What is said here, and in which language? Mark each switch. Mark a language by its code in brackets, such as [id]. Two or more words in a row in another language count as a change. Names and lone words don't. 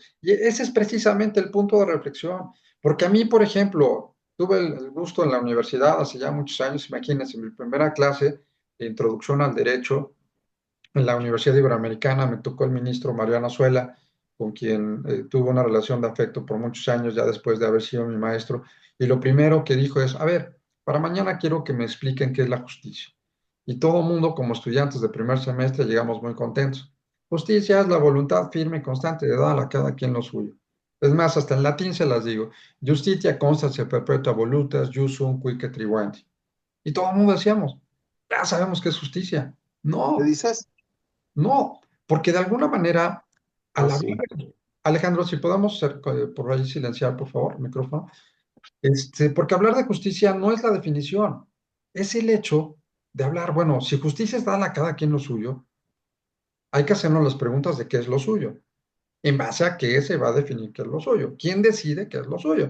[es] Y ese es precisamente el punto de reflexión, porque a mí, por ejemplo, tuve el gusto en la universidad hace ya muchos años, imagínense, en mi primera clase de introducción al derecho, en la Universidad Iberoamericana me tocó el ministro Mariano Azuela, con quien tuve una relación de afecto por muchos años, ya después de haber sido mi maestro. Y lo primero que dijo es, a ver, para mañana quiero que me expliquen qué es la justicia. Y todo el mundo, como estudiantes de primer semestre, llegamos muy contentos. Justicia es la voluntad firme y constante de dar a cada quien lo suyo. Es más, hasta en latín se las digo. [la] Justitia constat se perpetua voluntas, jus sunt quique tribuenti. [es] Y todo el mundo decíamos, ya sabemos qué es justicia. ¿Qué No, dices? no, porque de alguna manera Al Sí. hablar, Alejandro, si podemos por ahí silenciar, por favor, micrófono. Porque hablar de justicia no es la definición, es el hecho de hablar, bueno, si justicia es darle a cada quien lo suyo, hay que hacernos las preguntas de qué es lo suyo, en base a qué se va a definir qué es lo suyo, quién decide qué es lo suyo.